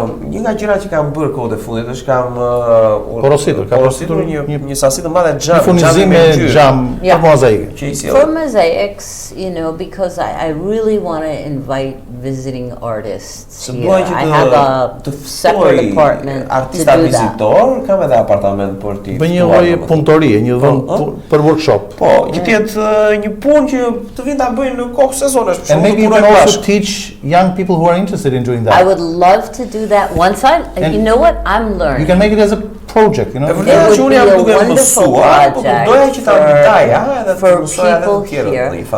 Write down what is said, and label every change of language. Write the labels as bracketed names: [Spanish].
[Albanian] Një nga gjërat që kam bërë kohët e fundit është kam porositur një sasi të madhe xham. Furnizim me xham për mozaike. [English] For mosaics, you know, because I really want to invite visiting artists here. I have a separate apartment to do that. [Albanian] Kam edhe apartament për ti. Bëj një lloj punëtorie, një vend për workshop. Po, që të jetë një punë që të vinë ta bëjnë në kohë sezonesh. [English] And maybe you can also teach young people who are interested in doing that. I would love to do that once you know what, I'm learning. You can make it as a project, you know. It would be a wonderful project for people here.